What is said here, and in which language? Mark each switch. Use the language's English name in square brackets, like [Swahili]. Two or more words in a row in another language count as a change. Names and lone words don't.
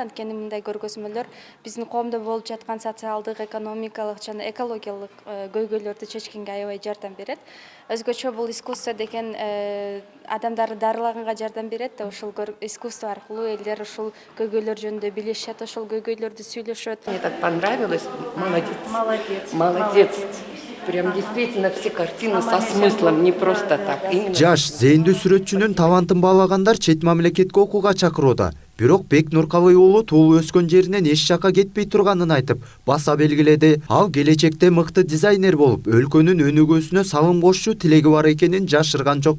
[Kyrgyz] Анткени мындай көргөзмөлөр биздин коомдо болуп жаткан социалдык, экономикалык жана экологиялык көйгөйлөрдү чечкенге аябай жардам берет. Өзгөчө бул искусство деген адамдарды дарылаганга жардам берет да, ошол искусство аркылуу элдер ушул көйгөйлөр жөнүндө билишет, ошол көйгөйлөрдү сүйлөшөт. [Russian] Мне так понравилось. Молодец. Прям действительно все картины со смыслом, не просто так. [Kyrgyz] Жаш зээндүү сүрөтчүнүн талантын баалагандар чет мамлекетке окууга чакырууда. Бирок Бек Нуркалый уулу туулуп өскөн жеринен эч жакка кетпей турганын айтып, баса белгиледи. Ал келечекте мыкты дизайнер болуп, өлкөнүн өнүгүүсүнө салым кошчу тилеги бар экенин жашырган жок.